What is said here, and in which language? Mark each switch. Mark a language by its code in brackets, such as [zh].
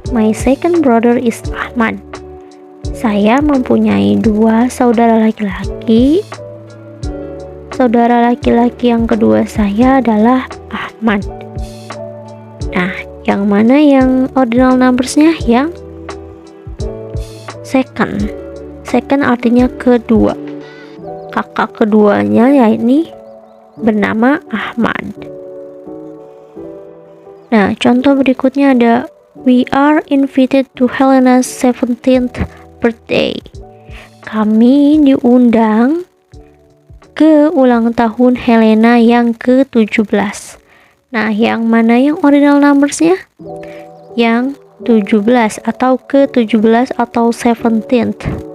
[en] My second brother is Ahmad. [id] Saya mempunyai 2 saudara laki-laki. Saudara laki-laki yang kedua saya adalah Ahmad. Nah, yang mana yang ordinal numbersnya? Yang second. Second artinya kedua. Kakak keduanya yakni bernama Ahmad. Nah, contoh berikutnya ada [en] we are invited to Helena's 17th birthday. [id] Kami diundang ke ulang tahun Helena yang ke-17. Nah, yang mana yang ordinal numbersnya? Yang 17 atau ke-17 atau 17th.